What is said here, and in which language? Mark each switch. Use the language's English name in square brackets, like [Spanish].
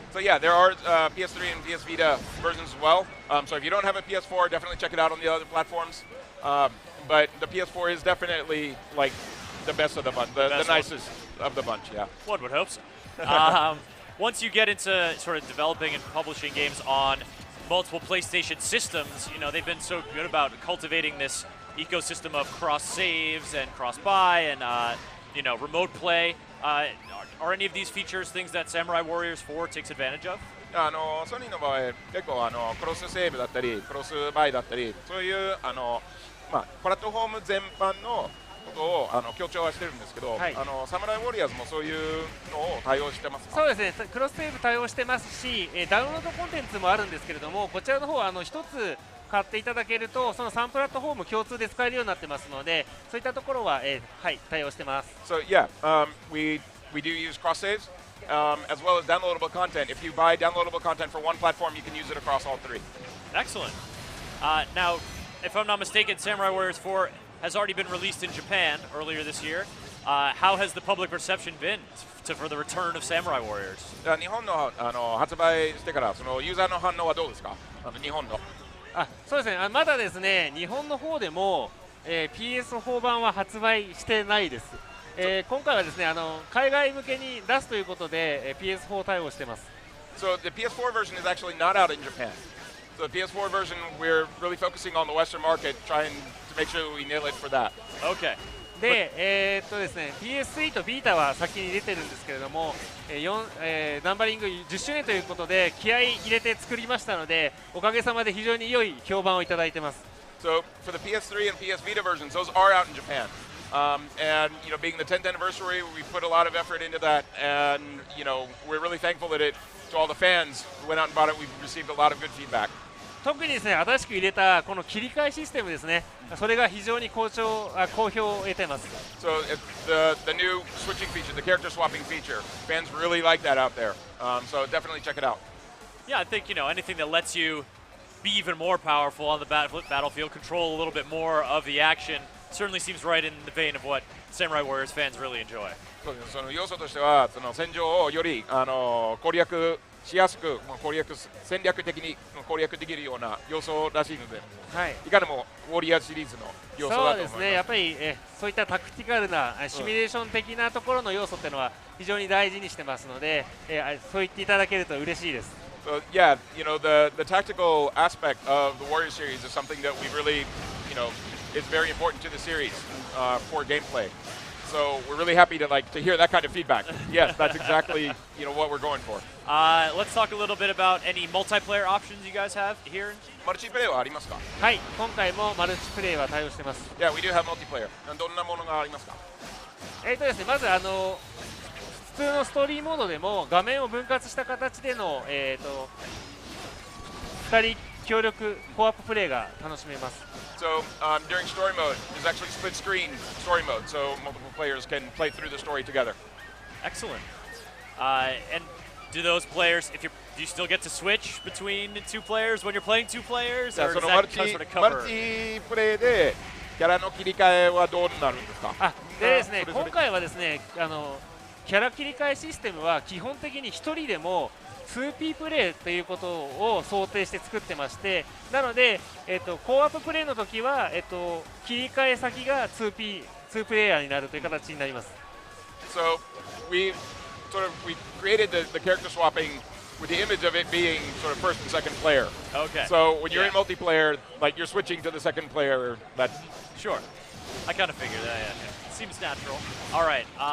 [English] So yeah, there are PS3 and PS Vita versions as well. So if you don't have a PS4, definitely check it out on the other platforms. But the PS4 is definitely like the best of the bunch, the nicest of the bunch. Yeah. One would hope so. Once you get into sort of developing and publishing games on multiple PlayStation systems, they've been so good about cultivating this ecosystem of cross saves and cross buy and remote play. Are any of these features things that Samurai Warriors 4 takes advantage of? [Japanese] ソニーの場合結構クロスセーブだったりクロスバイだったりそういうプラットフォーム全般のことを強調はしてるんですけど、サムライウォリアーズもそういうのを対応してますか？そうですね、クロスセーブ対応してますし、ダウンロードコンテンツもあるんですけれども、こちらの方は一つ買っていただけるとその3プラットフォーム共通で使えるようになってますので、そういったところは、対応してます。 [English] So yeah, we do use cross saves, as well as downloadable content. If you buy downloadable content for one platform, you can use it across all three. Excellent. Now, if I'm not mistaken, Samurai Warriors 4 has already been released in Japan earlier this year. How has the public reception been for the return of Samurai Warriors? [Japanese] 日本の発売してからそのユーザーの反応はどうですか？日本の。そうですね、まだですね日本の方でも、PS4 版は発売してないです。今回はですね海外向けに出すということで、PS4 対応してます。 [English] So the PS4 version is actually not out in Japan. So the PS4 version, we're really focusing on the Western market, trying to make sure we nail it for that. Okay. [Japanese] で、ですね PS3 とビータは先に出てるんですけれども、ナンバリング10周年ということで気合い入れて作りましたので、おかげさまで非常に良い評判をいただいてます。 [English] So for the PS3 and PS Vita versions, those are out in Japan. And being the 10th anniversary, we put a lot of effort into that, and we're really thankful that to all the fans who went out and bought it, we've received a lot of good feedback. [Japanese] 特にですね新しく入れたこの切り替えシステムですね、それが非常に好評を得ています。 [English] So the new switching feature, the character swapping feature, fans really like that out there. So definitely check it out. Yeah, I think anything that lets you be even more powerful on the battlefield, control a little bit more of the action, certainly seems right in the vein of what Samurai Warriors fans really enjoy. [Japanese] その要素としてはその戦場をより攻略しやすく攻略戦略的に攻略できるような要素らしいので、はい、いかにもウォリアーシリーズの要素だと思います。そうですね、やっぱりそういったタクティカルなシミュレーション的なところの要素っていうのは非常に大事にしてますので、そう言っていただけると嬉しいです。 [English] So yeah, the tactical aspect of the Warrior series is something that we really, is very important to the series for gameplay. So we're really happy to hear that kind of feedback. Yes, that's exactly what we're going for. Let's talk a little bit about any multiplayer options you guys have here. [Japanese] マルチプレイはありますか？はい、今回もマルチプレイは対応してます。 [English] Yeah, we do have multiplayer. [Japanese] どんなものがありますか？ですね、まず普通のストーリーモードでも画面を分割した形での2人協力コアッププレイが楽しめます。 [English] So during story mode, there's actually split screen story mode, so multiple players can play through the story together. Excellent. And do those players, do you still get to switch between two players when you're playing two players, or does that sort of [Japanese] マル [English] cover? [Japanese] チプレイでキャラの切り替えはどうなるんですか？でですね、今回はですね、キャラ切り替えシステムは基本的に1人でも 2P プレイということを想定して作ってまして、なので、コーアッププレイの時は、切り替え先が2プレイヤーになるという形になります。 [English] So we created the character swapping with the image of it being sort of first and second player. Okay. So when you're in Yeah. multiplayer, you're switching to the second player. That's Sure. I kind of figured that. Yeah. Seems natural. All right.